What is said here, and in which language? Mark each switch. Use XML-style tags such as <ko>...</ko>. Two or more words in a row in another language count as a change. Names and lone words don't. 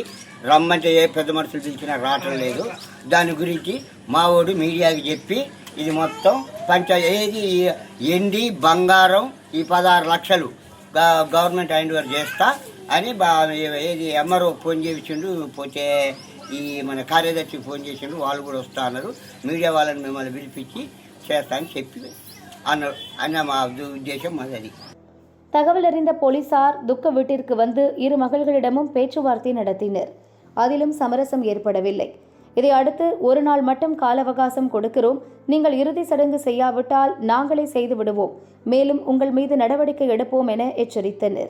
<te>రమ్మంటే ఏ పెద్ద మనుషులు పిలిచినా రావటం లేదు. దాని గురించి మావోడు మీడియాకి చెప్పి ఇది మొత్తం ఏది ఎండి బంగారం ఈ 16 లక్షలు గవర్నమెంట్</te> <en>hand over</en> <te>చేస్తా అని ఏది ఎంఆర్ఓ ఫోన్ చేయించిండు. పోతే ఈ మన కార్యదర్శికి ఫోన్ చేసిండు, వాళ్ళు కూడా వస్తా అన్నారు. మీడియా వాళ్ళని మిమ్మల్ని పిలిపించి చేస్తా అని చెప్పి అన్నారు అన్న మా ఉద్దేశం అది.</te> <ta>தகவல் அறிந்த போலீசார் துக்க வீட்டிற்கு வந்து இரு மகள்களிடமும் பேச்சுவார்த்தை நடத்தினர். அதிலும் சமரசம் ஏற்படவில்லை. இதை அடுத்து ஒரு நாள் மட்டும் கால அவகாசம் கொடுக்கிறோம், நீங்கள் இறுதி சடங்கு செய்யாவிட்டால் நாங்களே செய்து விடுவோம், மேலும் உங்கள் மீது நடவடிக்கை எடுப்போம் என எச்சரித்தனர்.</ta>